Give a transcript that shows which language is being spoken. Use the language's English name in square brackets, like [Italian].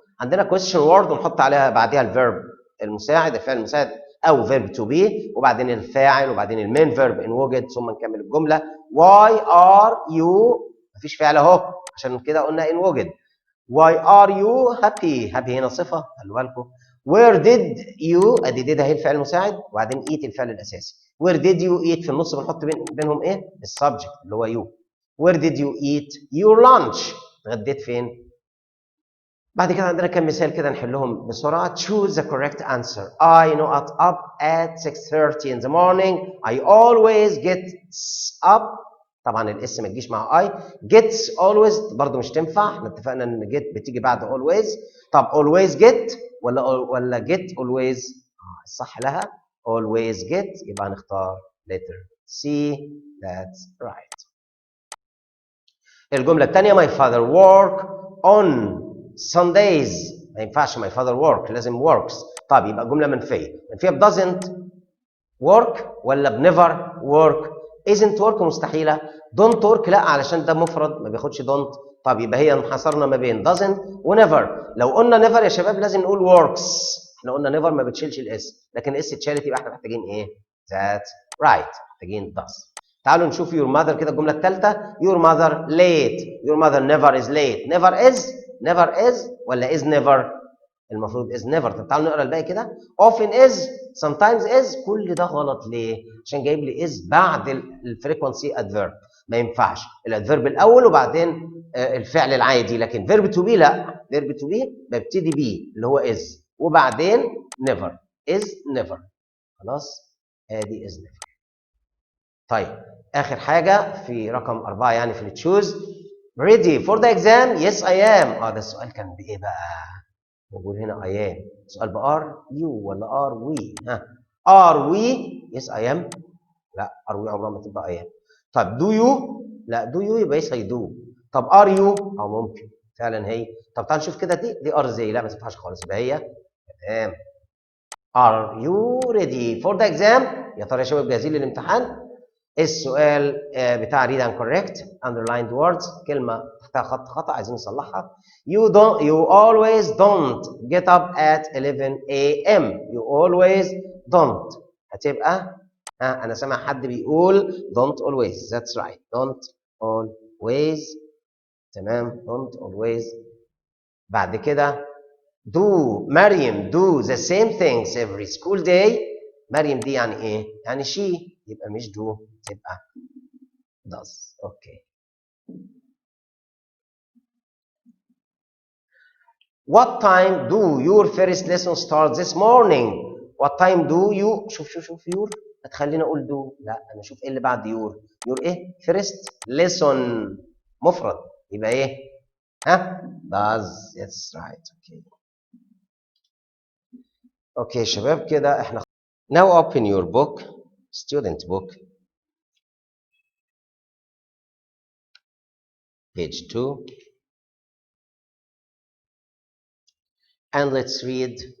[Arabic] عندنا [English] question word [Arabic] ونحط عليها بعدها الفيرب المساعد الفعل المساعد او [English] verb to be، [Arabic] وبعدين الفاعل، وبعدين المين فيرب ان وجد، ثم نكمل الجمله. [English] why are you [Arabic] مفيش فعل اهو عشان كده قلنا ان وجد. [English] why are you happy happy [Arabic] هنا صفه خلوا بالكم. [English] where did you [Arabic] ادي did اهي الفعل المساعد، وبعدين eat الفعل الاساسي. [English] where did you eat [Arabic] في النص بنحط بينهم ايه؟ السبجكت اللي هو you. [English] where did you eat your lunch [Arabic] اتغديت فين؟ بعد كده عندنا كم مثال كده نحلهم بسرعه. [English] choose the correct answer. I not up at 6:30 in the morning. I always get up. [Arabic] طبعا الاس ما تجيش مع I. [English] gets always [Arabic] برضه مش تنفع، احنا اتفقنا ان get بتيجي بعد always. طب [English] always get [Arabic] ولا [English] get always؟ [Arabic] الصح لها always get، يبقى هنختار letter C. [English] that's right. [Arabic] الجمله الثانيه [English] my father work on Sundays، [Arabic] ما ينفعش [English] my father work لازم works. [Arabic] طب يبقى جمله منفيه ب [English] doesn't work [Arabic] ولا ب [English] never work؟ isn't work [Arabic] مستحيله. [English] don't work [Arabic] لا علشان ده مفرد ما بياخدش don't. طب يبقى هي انحصرنا ما بين doesn't و never. لو قلنا never يا شباب لازم نقول works، احنا قلنا never ما بتشيلش الاس، لكن الاس اتشالت يبقى احنا محتاجين ايه؟ [English] that's right [Arabic] محتاجين does. تعالوا نشوف [English] your mother [Arabic] كده الجمله الثالثه. [English] your mother late. your mother never is late. never is ولا is never؟ [Arabic] المفروض [English] is never. [Arabic] طب تعالوا نقرا الباقي كده. [English] often is sometimes is [Arabic] كل ده غلط ليه؟ عشان جايب لي is بعد الفريكونسي adverb، ما ينفعش الادفيرب الاول وبعدين الفعل العادي، لكن [English] verb to be [Arabic] لا، verb to be ببتدي بيه اللي هو is وبعدين never. [English] is never [Arabic] خلاص، ادي [English] is never. [Arabic] طيب اخر حاجه في رقم 4 يعني في التشوز. [English] ready for the exam yes I am. [Arabic] ده السؤال كان بايه بقى؟ موجود هنا [English] I am. سؤال بار you ولا are we? Are we yes I am? لا ار وي [Arabic] عمرها ما تبقى [English] I am. طب do you? لا do you يبقى يس اي دو. طب ار يو؟ [Arabic] ممكن فعلا هي. طب تعال نشوف كده دي ار زي لا ما تنفعش خالص، يبقى هي تمام. [English] Are you ready for the exam? [Arabic] يا ترى يا شباب جاهزين للامتحان؟ السؤال بتاع [English] read and correct underlined words [Arabic] كلمه تحتها خط خطا عايزين نصلحها. [English] you always don't get up at 11 a.m. you always don't [Arabic] هتبقى انا سامع حد بيقول [English] don't always. that's right don't always. تمام don't always. [Arabic] بعد كده [English] do Mariam do the same things every school day. [Arabic] مريم دي يعني ايه؟ يعني she، يبقى مش do تبقى does. [English] Okay. What time do your first lesson start this morning? What time do you [Arabic] شوف your هتخليني اقول do؟ لا انا اشوف ايه اللي بعد your ايه؟ [English] first lesson [Arabic] مفرد يبقى ايه؟ does. [English] yes right. Okay okay [Arabic] شباب كده احنا [English] now open your book student book page 2 and let's read